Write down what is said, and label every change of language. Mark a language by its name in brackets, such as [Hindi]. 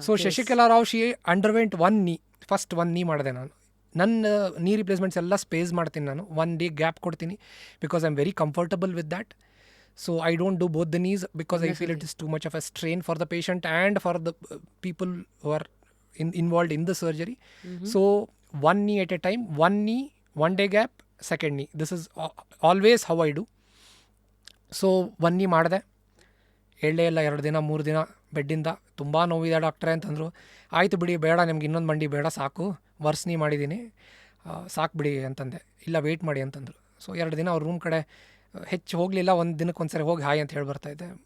[English] so Shashikala Rao, she underwent first one knee [Kannada] ಮಾಡಿದೆ ನಾನು. ನನ್ನ ನೀ ರಿಪ್ಲೇಸ್ಮೆಂಟ್ಸ್ ಎಲ್ಲ ಸ್ಪೇಸ್ ಮಾಡ್ತೀನಿ ನಾನು. 1 day ಗ್ಯಾಪ್ ಕೊಡ್ತೀನಿ [English] Because I am very comfortable with that. So I don't do both the knees because I feel it is too much of a strain for the patient and for the people who are involved in the surgery. So 1 knee at a time, 1 knee, 1 day gap, 2nd knee. This is always how I do. So 1 knee [Kannada] ಮಾಡಿದೆ, ಹೇಳಲೇ ಇಲ್ಲ. 2 ದಿನ 3 ದಿನ ಬೆಡ್ಡಿಂದ ತುಂಬ ನೋವಿದೆ ಡಾಕ್ಟ್ರೇ ಅಂತಂದರು. ಆಯಿತು ಬಿಡಿ, ಬೇಡ ನಿಮ್ಗೆ ಇನ್ನೊಂದು ಮಂಡಿ ಬೇಡ, ಸಾಕು, ವರ್ಸ್ ನೀ ಮಾಡಿದ್ದೀನಿ, ಸಾಕು ಬಿಡಿ ಅಂತಂದೆ. ಇಲ್ಲ ವೆಯ್ಟ್ ಮಾಡಿ ಅಂತಂದರು. ಸೊ 2 ದಿನ ಅವ್ರ ರೂಮ್ ಕಡೆ ಹೆಚ್ಚು ಹೋಗಲಿಲ್ಲ. 1 ದಿನಕ್ಕೆ ಒಂದ್ಸರಿ ಹೋಗಿ ಹಾಯ್ ಅಂತ ಹೇಳಿ ಬರ್ತಾಯಿದ್ದೆ.